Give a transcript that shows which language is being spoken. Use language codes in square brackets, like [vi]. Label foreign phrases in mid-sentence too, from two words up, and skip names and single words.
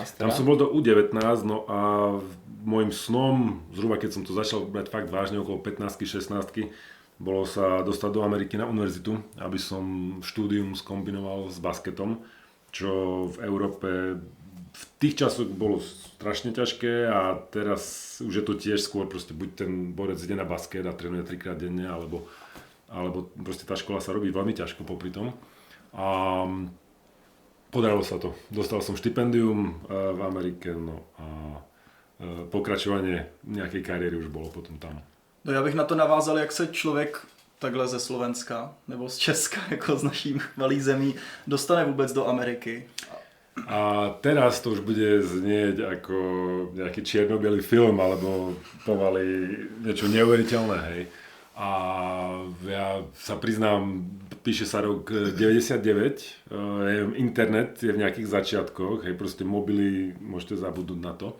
[sk] Tam som bol do U19, no a môjim snom, zhruba keď som to začal brať fakt vážne, okolo 15-16, bolo sa dostať do Ameriky na univerzitu, aby som štúdium skombinoval s basketom, čo v Európe v tých časoch bolo strašne ťažké a teraz už je to tiež skôr proste buď ten borec ide na basket a trénuje 3-krát denne, alebo proste tá škola sa robí veľmi ťažko popri tom. A podarilo sa to. Dostal som štipendium v Amerike, no a pokračovanie nejakej kariéry už bolo potom tam. [cs] No já bych na to navázal, jak se člověk takhle ze Slovenska nebo z Česka, jako z naší malý zemí, dostane vůbec do Ameriky. [sk] A teraz to už bude znieť ako nejaký čierno-bielý film, alebo pomaly niečo neuveriteľné, hej. A ja sa priznám, píše sa rok 99, internet je v nejakých začiatkoch, hej, proste mobily, môžete zabudnúť na to.